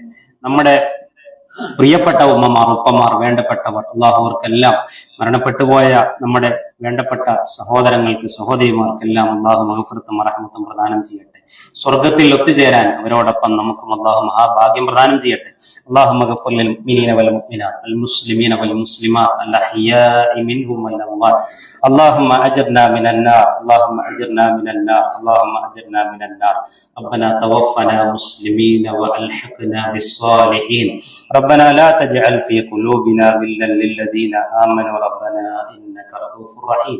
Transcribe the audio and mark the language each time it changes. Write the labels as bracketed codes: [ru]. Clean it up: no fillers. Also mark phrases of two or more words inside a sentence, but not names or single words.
[ml] നമ്മുടെ പ്രിയപ്പെട്ട ഉമ്മമാർ, ഉപ്പമാർ, വേണ്ടപ്പെട്ടവർ, അള്ളാഹുവർക്കെല്ലാം മരണപ്പെട്ടുപോയ നമ്മുടെ വേണ്ടപ്പെട്ട സഹോദരങ്ങൾക്ക്, സഹോദരിമാർക്കെല്ലാം അള്ളാഹു മഗ്ഫിറത്തും റഹ്മത്തും പ്രദാനം ചെയ്യട്ടെ. സ്വർഗത്തിൽ ഒത്തുചേരാൻ അവരോടൊപ്പം നമുക്കും അള്ളാഹു മഹാഭാഗ്യം പ്രദാനം ചെയ്യട്ടെ. [ar] اللهم اغفر للمؤمنين والمؤمنات والمسلمين والمسلمات الأحياء منهم والأموات. اللهم أجرنا من النار، اللهم أجرنا من النار، اللهم أجرنا من النار. ربنا توفنا مسلمين وألحقنا بالصالحين. ربنا لا تجعل في قلوبنا غلا للذين آمنوا ربنا إنك رؤوف رحيم.